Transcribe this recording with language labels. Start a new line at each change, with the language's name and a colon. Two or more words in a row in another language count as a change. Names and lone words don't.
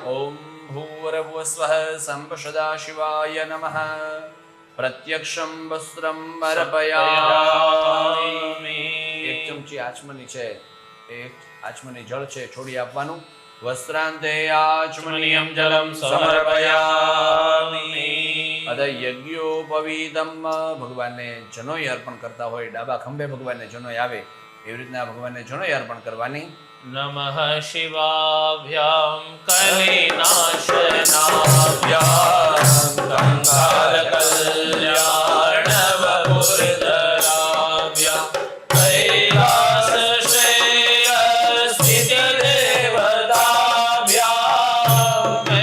Sanskrit: ॐ भूर्भुवस्वः संपशदाशिवाय नमः प्रत्यक्षं वस्त्रं अर्पयामि
Gujarati: એક ચમચી આચમની છે એક આચમની જળ છે છોડી આપવાનું
Sanskrit: वस्त्रान्ते आचमनीयम जलम समर्पयामि अद यज्ञोपवीतम
Gujarati: ભગવાનને જનોઈ અર્પણ કરતા હોય ડાબા ખંભે ભગવાનને જનોઈ આવે એવી રીતના ભગવાનને જનોઈ અર્પણ કરવાની
Sanskrit: नमः शिवाभ्यां कलिनाशनाभ्यां कंकालकल्याणवपुरधराभ्यां कैलासशैलस्थितदेवताभ्यां